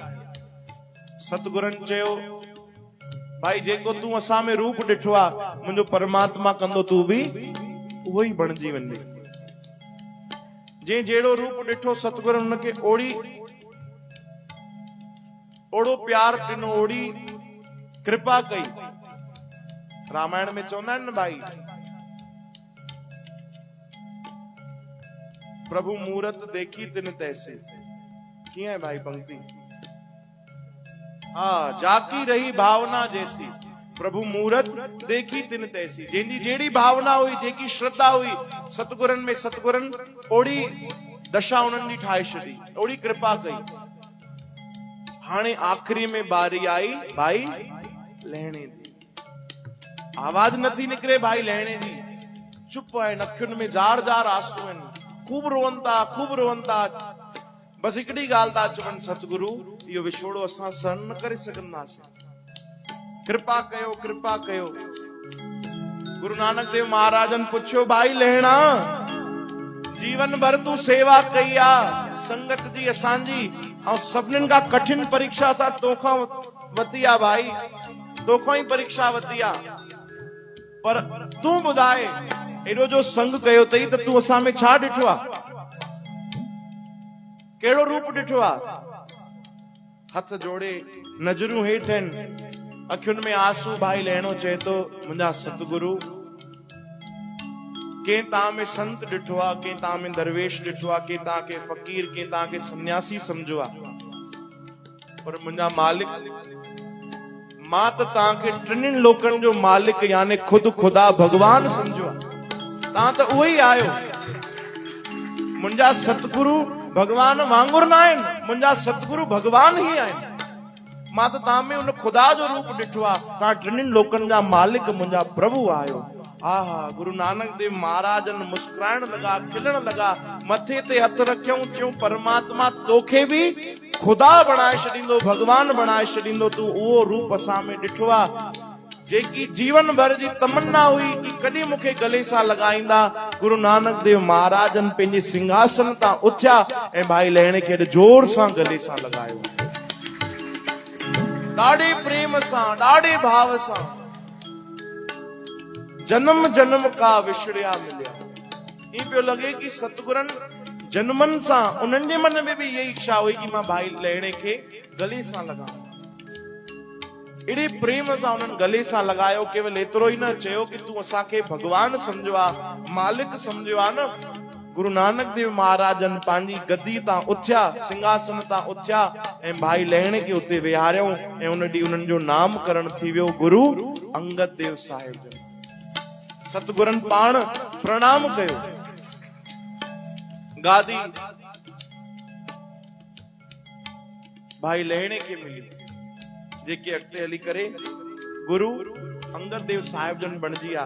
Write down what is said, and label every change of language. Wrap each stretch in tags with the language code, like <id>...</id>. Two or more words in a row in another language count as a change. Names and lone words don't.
<sd>सतगुरनि चयो भाई जेको तूं असां में रूप ॾिठो आहे, मुंहिंजो परमात्मा कंदो तू बि उहो ई बणिजी वञे। जंहिं जहिड़ो रूप ॾिठो सतगुरनि हुनखे ओड़ो प्यार ॾिनो, ओड़ी कृपा कई। रामायण में चवंदा आहिनि न भाई,</sd> <hi>प्रभु मूरत देखी तिन तैसे।</hi> <sd>कीअं है भाई पंक्ति?</sd> <hi>हाँ, जाकी रही भावना जैसी, प्रभु मूरत देखी तिन तैसी।</hi> <sd>जंहिंजी जहिड़ी भावना हुई, जेकी श्रद्धा हुई सतगुरनि में, सतगुरनि ओड़ी दशा उन्हनि जी ठाहे छॾी, ओड़ी कृपा कई। हाणे आखिरी में बारी आई भाई लहणे जी। आवाज नथी निकिरे भाई लहणे जी, चुप आहे, नखियुनि में जार जार आंसू आहिनि, खूब रोअनि था, खूब रोअनि था। बसि हिकिड़ी ॻाल्हि था चवनि, सतगुरु इहो विछोड़ो असां सहन न करे सघंदासीं, कृपा कयो, कृपा कयो। गुरु नानक देव महाराजन पुछियो भाई लहणा, जीवन भर तू सेवा कई आहे संगत जी असांजी, ऐं सभिनीनि खां कठिन परीक्षा असां तोखां वरिती आहे भाई, तोखां ई परीक्षा वरिती आहे। पर तूं ॿुधाए एॾो जो संग कयो अथई त तूं असां में छा ॾिठो आहे? कहिड़ो रूप ॾिठो आहे? हथ जोड़े नज़रूं हेठि आहिनि, अखियुनि में आंसू। भाई लहणो चए थो मुंहिंजा सतगुरु, कंहिं तव्हां में संत ॾिठो आहे, कंहिं तव्हां में दरवेश ॾिठो आहे, कंहिं तव्हांखे फ़कीर, कंहिं तव्हांखे सन्यासी सम्झो आहे, पर मुंहिंजा मालिक, मां त तव्हांखे टिनिनि लोकनि जो मालिक यानी खुद खुदा भगवान सम्झो आहे। तव्हां त उहो ई आहियो। मुंहिंजा सतगुरु भगवान वांगुरु न आहिनि, मुंहिंजा सतगुरु भगवान ई आहिनि। मां त तव्हां में उन खुदा जो रूप ॾिठो आहे, तव्हां टिनिनि लोकनि जा मालिक, मुंहिंजा प्रभु आहियो। आहा, गुरु नानक देव महाराजन मुस्कुराइण लगा, खिलण लगा, मथे ते हथ रखियऊं, चयूं परमात्मा तोखे बि खुदा बणाए छॾींदो, भगवान बणाए छॾींदो। तूं उहो रूप असां में ॾिठो आहे जेकी जीवन भर जी तमन्ना हुई कि कॾहिं मूंखे गले सां लॻाईंदा। गुरु नानक देव महाराजन पंहिंजे सिंहासन तां उथिया ऐं भाई लहणे खे जोर सां गले सां लॻायो, ॾाढे प्रेम सां, ॾाढे भाव सां।</sd> <pa>जन्म जन्म का विछड़िया मिलिया।</pa> <sd>ईअं पियो लॻे कि सतगुरनि जन्मनि सां उन्हनि जे मन में बि इहा इच्छा हुई कि मां भाई लहणे खे गले सां लॻायां। एॾे प्रेम सां उन्हनि गले सां लॻायो। केवल एतिरो ई न चयो कि तूं असांखे भगवान सम्झो आहे, मालिक सम्झो आहे न। गुरु नानक देव महाराजन पंहिंजी गद्दी तां उथिया, सिंहासन तां उथिया ऐं भाई लहणे खे उते विहारियऊं ऐं उन ॾींहुं उन्हनि जो नामकरण थी वियो गुरु अंगद देव साहिब। सतगुरनि पाण प्रणाम कयो, गादी भाई लहणे के मिली जेके अॻिते हली करे गुरु अंगद देव साहिब जन बणजी आ।</sd>